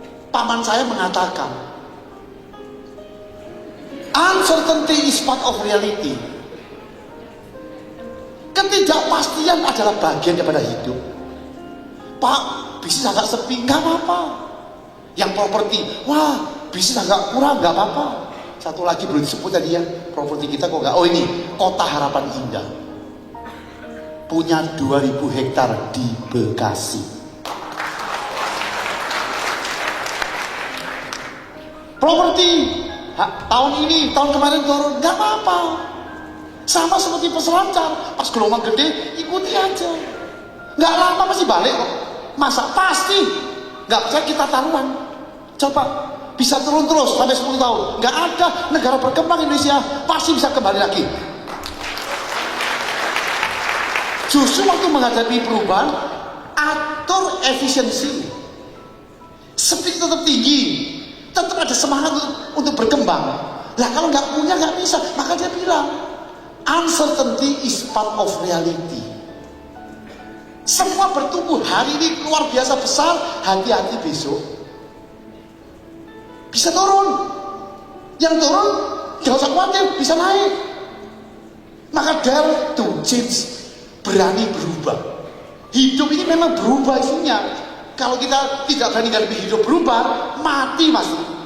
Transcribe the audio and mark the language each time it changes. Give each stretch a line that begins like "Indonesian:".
Indonesian: Paman saya mengatakan,
English: uncertainty is part of reality.
Indonesian: Ketidakpastian adalah bagian daripada hidup. Pak, bisnis agak sepi, nggak apa-apa. Yang properti, wah, bisnis agak kurang, nggak apa-apa. Satu lagi belum disebut tadi ya, properti kita kok nggak. Oh ini, Kota Harapan Indah. Punya 2000 hektar di Bekasi. Properti tahun ini, tahun kemarin turun, nggak apa-apa. Sama seperti peselancar, pas gelombang gede ikuti aja. Nggak lama pasti balik kok. Masa pasti? Nggak percaya kita taruhan. Coba bisa turun terus sampai 10 tahun. Nggak ada negara berkembang Indonesia pasti bisa kembali lagi. Justru waktu menghadapi perubahan, atur efisiensi. Speed tetap tinggi. Tetap ada semangat untuk berkembang. Lah kalau nggak punya nggak bisa. Maka dia bilang,
English: uncertainty is part of reality.
Indonesian: Semua bertumbuh. Hari ini luar biasa besar, hati-hati besok bisa turun. Yang turun jangan usah khawatir, bisa naik. Maka
English: dare to change,
Indonesian: berani berubah. Hidup ini memang berubah isinya. Kalau kita tidak berani menghadapi hidup berubah, mati pasti.